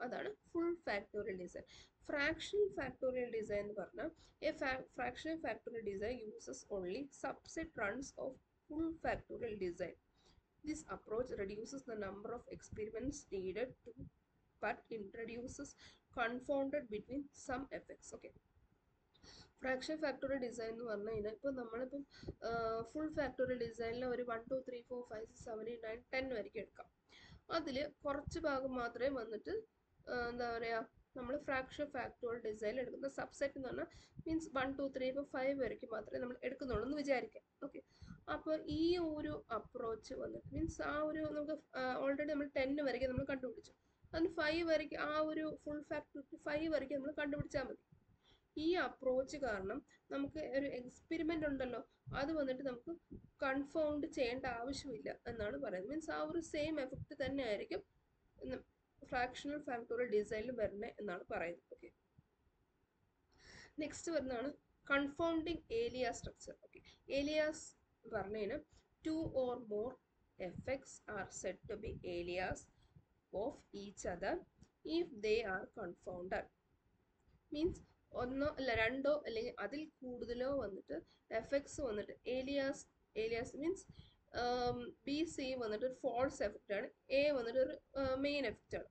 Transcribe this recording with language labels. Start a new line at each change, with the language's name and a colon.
Malayalam: അതാണ്
English: Full factorial design. Fractional factorial design
Malayalam: എന്ന് പറഞ്ഞാൽ
English: Fractional factorial design uses only subset runs of full factorial design. This approach reduces the number of experiments needed but introduces confounded between some effects.
Malayalam: Okay, fraction factorial design എന്ന് പറഞ്ഞു കഴിഞ്ഞാൽ ഇപ്പോൾ നമ്മളിപ്പം full factorial ഡിസൈനിൽ ഒരു 1 2 3 4 5 6 7 8 9 10 വരെയ്ക്ക് എടുക്കാം. അതിൽ കുറച്ച് ഭാഗം മാത്രമേ വന്നിട്ട് എന്താ പറയുക, നമ്മൾ ഫ്രാക്ഷൻ ഫാക്ടോറിയൽ ഡിസൈനിൽ എടുക്കുന്ന സബ്സെറ്റ് എന്ന് പറഞ്ഞാൽ മീൻസ് 1 2 3 4 5 വരെയ്ക്ക് മാത്രമേ നമ്മൾ എടുക്കുന്നുള്ളൂ എന്ന് വിചാരിക്കാം. ഓക്കെ, അപ്പോൾ ഈ ഒരു അപ്രോച്ച് വന്നിട്ട് മീൻസ് ആ ഒരു നമുക്ക് ഓൾറെഡി നമ്മൾ 10 വരെയ്ക്ക് നമ്മൾ കണ്ടുപിടിച്ചു, അതിന് 5 വരെയ്ക്ക് ആ ഒരു ഫുൾ ഫാക്ടോറിയൽ 5 വരെയ്ക്ക് നമ്മൾ കണ്ടുപിടിച്ചാൽ മതി. ഈ അപ്രോച്ച് കാരണം നമുക്ക് ഒരു എക്സ്പെരിമെൻ്റ് ഉണ്ടല്ലോ അത് വന്നിട്ട് നമുക്ക് കൺഫൗണ്ട് ചെയ്യേണ്ട ആവശ്യമില്ല എന്നാണ് പറയുന്നത്. മീൻസ് ആ ഒരു സെയിം എഫക്റ്റ് തന്നെ ആയിരിക്കും ഫ്രാക്ഷണൽ ഫാക്ടോറിയൽ ഡിസൈനിൽ വരണേ എന്നാണ് പറയുന്നത്. ഓക്കെ, നെക്സ്റ്റ് വരുന്നതാണ് കൺഫൗണ്ടിങ് ഏലിയ സ്ട്രക്ചർ. ഓക്കെ, ഏലിയാസ് പറഞ്ഞതിന്
English: 2 or more effects are said to be alias of each other if they are confounded.
Malayalam: Means ഒന്നോ അല്ല രണ്ടോ അല്ലെങ്കിൽ അതിൽ കൂടുതലോ വന്നിട്ട് എഫക്ട്സ് വന്നിട്ട് ഏലിയാസ് മീൻസ് ബി സി വന്നിട്ട് ഒരു ഫോൾസ് എഫക്റ്റ് ആണ്, എ വന്നിട്ട് ഒരു മെയിൻ എഫക്റ്റ് ആണ്.